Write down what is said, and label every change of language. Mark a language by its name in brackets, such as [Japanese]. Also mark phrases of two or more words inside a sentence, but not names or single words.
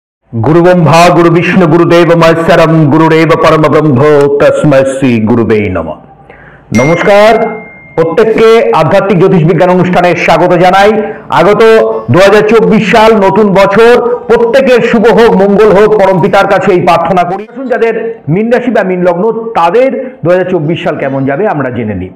[Sanskrit] गुरु ब्रह्मा गुरु विष्णु गुरुदेव महेश्वरम गुरुदेव परम ब्रह्म तस्मै श्री गुरुवे नमः। [Bangla] नमस्कार, প্রত্যেককে আধ্যাত্মিক জ্যোতিষ বিজ্ঞান অনুষ্ঠানে স্বাগত জানাই। আগত 2024 সাল নতুন বছর প্রত্যেকের শুভ হোক, মঙ্গল হোক, পরম পিতার কাছে এই প্রার্থনা করি। আসুন যাদের মীন রাশি বা মীন লগ্ন তাদের 2024 সাল কেমন যাবে আমরা জেনে নিই।